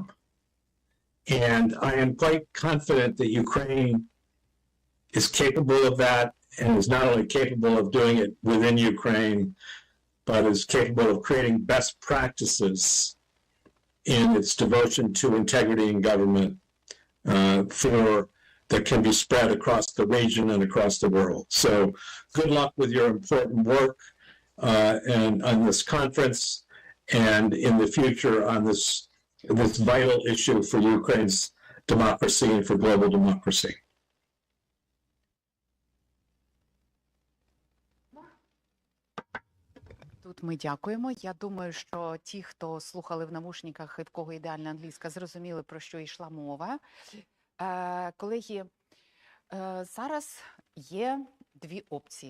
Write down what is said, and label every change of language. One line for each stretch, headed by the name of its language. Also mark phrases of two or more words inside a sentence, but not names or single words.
English: And I am quite confident that Ukraine is capable of that, and is not only capable of doing it within Ukraine, but is capable of creating best practices in its devotion to integrity in government that can be spread across the region and across the world. So good luck with your important work and on this conference, and in the future on this vital issue for Ukraine's democracy and for global democracy.
Ukrainian: Тут ми дякуємо. Я думаю, що ті, хто слухали в навушниках і в кого ідеальна англійська, зрозуміли, про що йшла мова. Колеги, зараз є дві опції.